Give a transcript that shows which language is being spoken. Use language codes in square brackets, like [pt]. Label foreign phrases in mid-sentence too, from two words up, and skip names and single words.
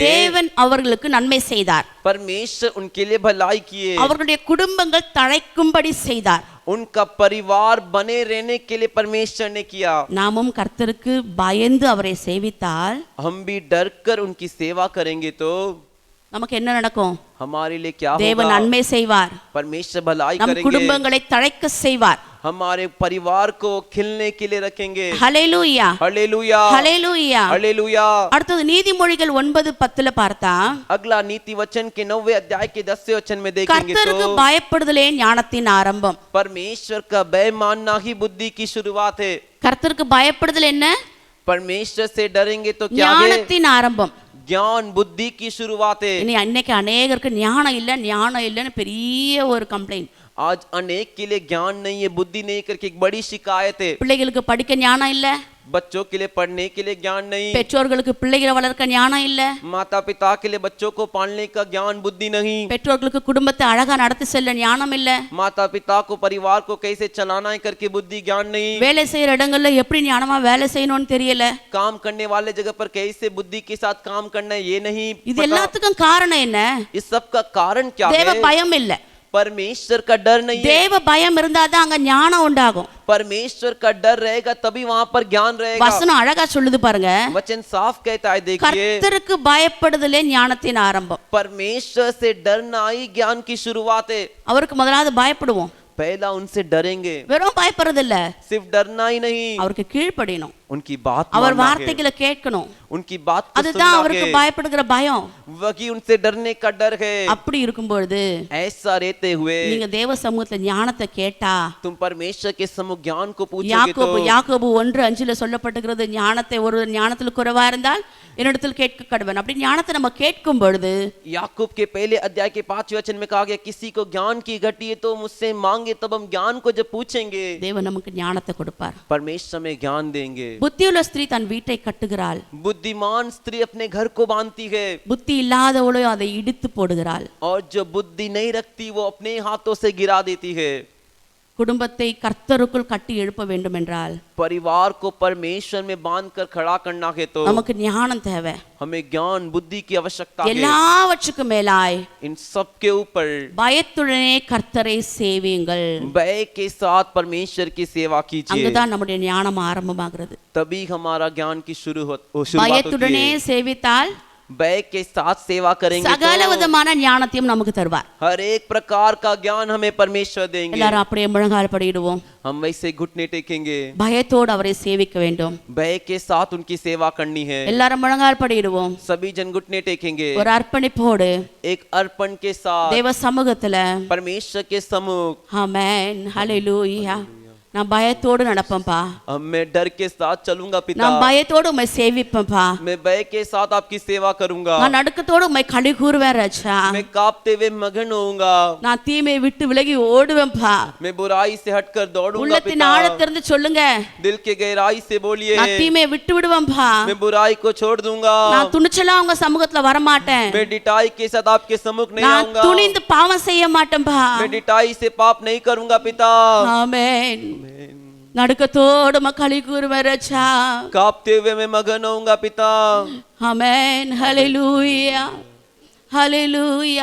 [ta] தேவன் அவர்களுக்கு நன்மை செய்தார், [hi] परमेश्वर उनके लिए भलाई किए, [ta] அவர்களுடைய குடும்பங்கள் தழைக்கும்படி செய்தார். [hi] उनका परिवार बने रहने के लिए परमेश्वर ने किया। [ta] நாமும் கர்த்தருக்கு பயந்து அவரை சேவித்தால் [hi] हम भी डर कर उनकी सेवा करेंगे तो [ta] நமக்கு என்ன நடக்கும்? [hi] हमारे लिए क्या [ta] தேவன் [hi] होगा? [ta] நன்மை செய்வார், [hi] परमेश्वर भलाई [ta] நம் [hi] करेंगे, [ta] குடும்பங்களை தழைக்க செய்வார். [hi] हमारे परिवार को खिलने के लिए रखेंगे। [ta] ஹல்லேலூயா, [hi] हालेलुया, [ta] ஹல்லேலூயா. [hi] हालेलुया। [ta] அடுத்தது நீதிமொழிகள் 9:10 பார்த்தா, [hi] अगला नीति वचन के 9वें अध्याय के 10वें वचन में देखेंगे [ta] கர்த்தருக்கு [hi] तो [ta] பயப்படுதலே ஞானத்தின் ஆரம்பம். [hi] परमेश्वर का भय मानना ही बुद्धि की शुरुआत है। [ta] கர்த்தருக்கு பயப்படுதல் என்ன? [hi] परमेश्वर से डरेंगे तो क्या है? [ta] ஞானத்தின் ஆரம்பம். [hi] ज्ञान बुद्धि की शुरुआत है। [ta] இன்னைக்கு அநேகருக்கு ஞானம் இல்லைன்னு பெரிய ஒரு கம்ப்ளைண்ட். [hi] आज अनेक के लिए ज्ञान नहीं है, बुद्धि नहीं करके एक बड़ी शिकायत है। [ta] பிள்ளைகளுக்கு படிக்க ஞானம் இல்ல, [hi] बच्चों के लिए पढ़ने के लिए ज्ञान नहीं, [ta] பெற்றோர்களுக்கு பிள்ளைகளை வளர்க்க ஞானம் இல்ல, [hi] माता पिता के लिए बच्चों को पालने का ज्ञान बुद्धि नहीं, [ta] பெற்றோர்களுக்கு குடும்பத்தை அழகா நடத்தி செல்ல ஞானம் இல்ல, [hi] माता पिता को परिवार को कैसे चलाना है करके बुद्धि ज्ञान नहीं, [ta] வேலை செய்யற இடங்கள்ல எப்படி ஞானமா வேலை செய்யணும்னு தெரியல, [hi] काम करने वाले जगह पर कैसे बुद्धि के साथ काम करना है ये नहीं [ta] இது [hi] पता। [ta] எல்லாத்துக்கும் காரணம் என்ன? [hi] इस सब का कारण क्या [ta] தேவ [hi] है? [ta] பயம் இல்ல. [hi] परमेश्वर का डर नहीं है। [ta] தேவ பயம் இருந்தாதான் அங்க ஞானம் உண்டாகும். [hi] परमेश्वर का डर रहेगा तभी वहां पर ज्ञान रहेगा। [ta] வசனம் அழகா சொல்லுது பாருங்க, [hi] वचन साफ कहता है, देखिए [ta] கர்த்தருக்கு பயப்படுதலே ஞானத்தின் ஆரம்பம். [hi] परमेश्वर से डरना ही ज्ञान की शुरुआत है। [ta] அவருக்கு முதலாவது பயப்படுவோம். [hi] पहला उनसे डरेंगे, [ta] வெறும் பயப்படுறது இல்ல, [hi] सिर्फ डरना ही नहीं, [ta] அவருக்கு கீழ்ப்படியணும், [hi] उनकी बात [ta] அவர் [hi] मानना है, [ta] வார்த்தைகளை கேட்கணும். [hi] उनकी बात को [ta] அதுதான் [hi] सुनना [ta] அவருக்கு [hi] है, [ta] பயப்படுகிற பயம். [hi] वही उनसे डरने का डर है। [ta] அப்படி இருக்கும் பொழுது [hi] ऐसा रहते हुए [ta] நீங்க தேவ சமூகத்துல ஞானத்தை கேட்டா, [hi] तुम परमेश्वर के सम्मुख ज्ञान को पूछोगे तो [ta] யாக்கோபு 1:5 சொல்லப்பட்டிருக்கிறது, ஞானத்தை ஒரு ஞானத்தில் குறைவா இருந்தால் என்னிடத்தில் கேட்க கடவன். அப்படி ஞானத்தை நம்ம கேட்கும் பொழுது, [hi] याकूब के पहले अध्याय के 5वें वचन में कहा गया, किसी को ज्ञान की घटी है तो मुझसे मांगे, तब हम ज्ञान को जब पूछेंगे [ta] தேவன் நமக்கு ஞானத்தை கொடுப்பார். [hi] परमेश्वर में ज्ञान देंगे। [ta] புத்தியுள்ள ஸ்திரீ தன் வீட்டை கட்டுகிறாள், [hi] बुद्धिमान स्त्री अपने घर को बांधती है, [ta] புத்தி இல்லாதவளோ அதை இடித்து போடுகிறாள். [hi] और जो बुद्धि नहीं रखती वो अपने हाथों से गिरा देती है। [ta] குடும்பத்தை கர்த்தருக்குள் கட்டி எழுப்ப வேண்டும் என்றால், [hi] परिवार को परमेश्वर में बांधकर खड़ा करना है तो [ta] நமக்கு ஞானம் தேவை. [hi] हमें ज्ञान बुद्धि की आवश्यकता है। [ta] எல்லாவற்றுக்கும் மேலாய் [hi] इन सब के ऊपर [ta] பயத்துடனே கர்த்தரை சேவியுங்கள். [hi] भय के साथ परमेश्वर की सेवा कीजिए, [ta] அங்கதான் நம்முடைய ஞானம் ஆரம்பமாகிறது. [hi] तभी हमारा ज्ञान की शुरुआत होती [ta] பயத்துடனே [hi] है। [ta] சேவித்தால் [hi] भय के साथ सेवा करेंगे [ta] சகல [hi] तो [ta] விதமான ஞானத்தையும் நமக்கு தருவார். [hi] हर एक प्रकार का ज्ञान हमें परमेश्वर देंगे। [ta] எல்லாரும் அப்படியே முழங்கால் படியிடுவோம். [hi] हम वैसे घुटने टेकेंगे, [ta] பயத்தோடு அவரை சேவிக்க வேண்டும். [hi] भय के साथ उनकी सेवा करनी है। [ta] எல்லாரும் முழங்கால் படியிடுவோம். [hi] सभी जन घुटने टेकेंगे, [ta] ஒரு அர்ப்பணிப்போடு [hi] एक अर्पण के साथ [ta] தேவ சமூகத்துல. [hi] परमेश्वर के सम्मुख। [ta] ஆமென், ஹல்லேலூயா. நான் பயத்தோடு நடப்பேன்ப்பா, [hi] अब मैं डर के साथ चलूंगा पिता, [ta] நான் பயத்தோடு உம்மை சேவிப்பேன்ப்பா, [hi] मैं भय के साथ आपकी सेवा करूंगा, [ta] நான் நடுக்கத்தோடு உம்மை களி கூறுவேன் ராஜா, [hi] मैं कांपते हुए मगन होऊंगा, [ta] நான் தீமையை விட்டு விலகி ஓடுவேன்ப்பா. [hi] मैं बुराई से हटकर दौड़ूंगा [ta] உள்ளத்தின் [hi] पिता, [ta] ஆழத்திலிருந்து சொல்லுங்க, [hi] दिल के गहराई से बोलिए, [ta] நான் தீமையை விட்டு விடுவேன்ப்பா, [hi] मैं बुराई को छोड़ दूंगा, [ta] நான் துணிச்சலா உங்க சமூகத்துல வர மாட்டேன், [hi] मैं डिटाई के साथ आपके सम्मुख नहीं [ta] நான் [hi] आऊंगा, [ta] துணிந்து பாவம் செய்ய மாட்டேன்பா. [hi] मैं डिटाई से पाप नहीं करूंगा पिता। [ta] ஆமென். நடுக்கத்தோடு களி கூறுவேன் ராஜா. [hi] कांपते हुए मैं मगन होऊंगा पिता। [ta] ஆமென், ஹல்லேலூயா, ஹல்லேலூயா.